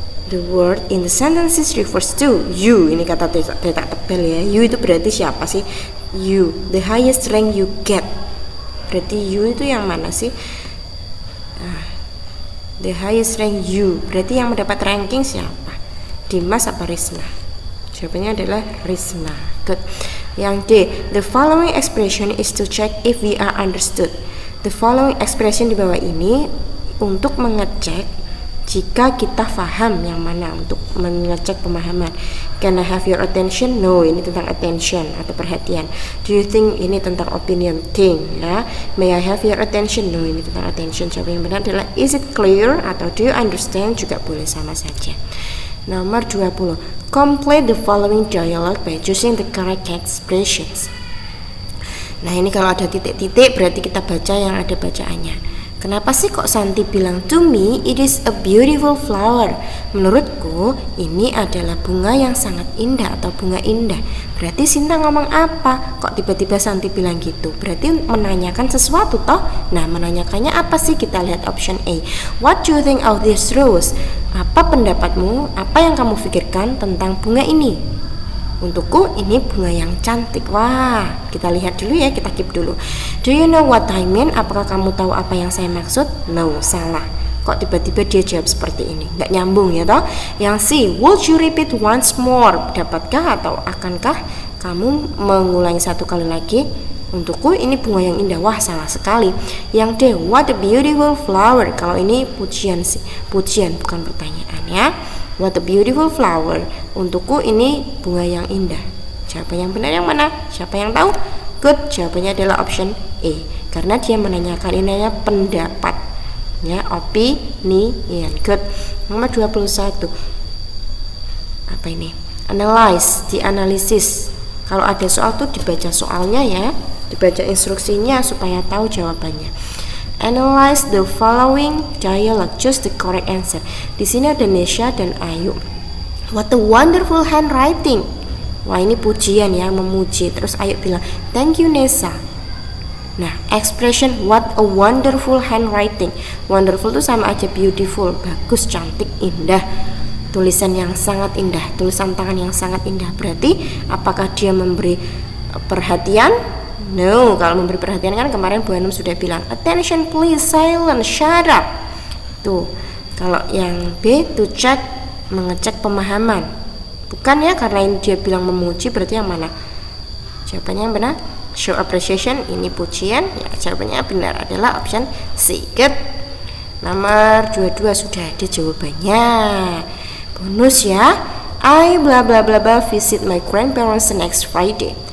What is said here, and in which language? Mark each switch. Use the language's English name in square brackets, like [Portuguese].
[English] The word in the sentences refers to you. [Indonesian] Ini kata detak tebal ya. [English] You [Indonesian] itu berarti siapa sih? [English] You. The highest rank you get. [Indonesian] Berarti you itu yang mana sih? [English] The highest rank you. [Indonesian] Berarti yang mendapat ranking siapa? Dimas apa Risna? Jawabannya adalah Risna. [English] Good. Yang D, the following expression is to check if we are understood. The following expression [Indonesian] di bawah ini untuk mengecek jika kita paham, yang mana untuk mengecek pemahaman. [English] Can I have your attention? No, [Indonesian] ini tentang [English] attention [Indonesian] atau perhatian. [English] Do you think? [Indonesian] Ini tentang [English] opinion, think ya. May I have your attention? No, [Indonesian] ini tentang [English] attention. [Indonesian] Jawaban yang benar adalah [English] is it clear [Indonesian] atau [English] do you understand, [Indonesian] juga boleh sama saja. [English] Nomor 20. Complete the following dialogue by choosing the correct expressions. [Indonesian] Nah, ini kalau ada titik-titik berarti kita baca yang ada bacaannya. Kenapa sih kok Santi bilang [English] to me it is a beautiful flower? [Indonesian] Menurutku ini adalah bunga yang sangat indah atau bunga indah. Berarti Sinta ngomong apa? Kok tiba-tiba Santi bilang gitu? Berarti menanyakan sesuatu toh? Nah, menanyakannya apa sih? Kita lihat option A. [English] What do you think of this rose? [Indonesian] Apa pendapatmu? Apa yang kamu pikirkan tentang bunga ini? Untukku ini bunga yang cantik. Wah, kita lihat dulu ya, kita keep dulu. [English] Do you know what I mean? [Indonesian] Apakah kamu tahu apa yang saya maksud? No, salah. Kok tiba-tiba dia jawab seperti ini? Nggak nyambung ya toh? [English] Yang C, would you repeat once more? [Indonesian] Dapatkah atau akankah kamu mengulangi satu kali lagi? Untukku ini bunga yang indah. Wah, salah sekali. Yang D, [English] what a beautiful flower. [Indonesian] Kalau ini pujian sih, pujian bukan pertanyaan ya. [English] What a beautiful flower. [Indonesian] Untukku ini bunga yang indah. Jawaban yang benar yang mana? Siapa yang tahu? Good. Jawabannya adalah option A. Karena dia menanyakan ini pendapat. Ya, opinion. Good. Nomor 21. Apa ini? Analyze, dianalisis. Kalau ada soal tuh dibaca soalnya ya, dibaca instruksinya supaya tahu jawabannya. [English] Analyze the following dialogue, choose the correct answer. [Indonesian] Di sini ada Nesha dan Ayu. [English] What a wonderful handwriting. [Indonesian] Wah, ini pujian ya, memuji. Terus Ayu bilang, [English] thank you [Indonesian] Nesa. [English] Nah, expression what a wonderful handwriting. [Indonesian] Wonderful itu sama aja beautiful, bagus, cantik, indah. Tulisan yang sangat indah, tulisan tangan yang sangat indah. Berarti apakah dia memberi perhatian? No, kalau memberi perhatian kan kemarin Bu Hanum sudah bilang [English] attention please, silent, shut up. [Indonesian] Tuh, kalau yang B [English] to check, [Indonesian] mengecek pemahaman. Bukan ya, karena ini dia bilang memuji, berarti yang mana? Jawabannya yang benar, [English] show appreciation, [Indonesian] ini pujian. Ya, jawabannya benar adalah option C. Good. Nomor 22 sudah ada jawabannya. Bonus ya. [English] I bla bla bla bla visit my grandparents next Friday.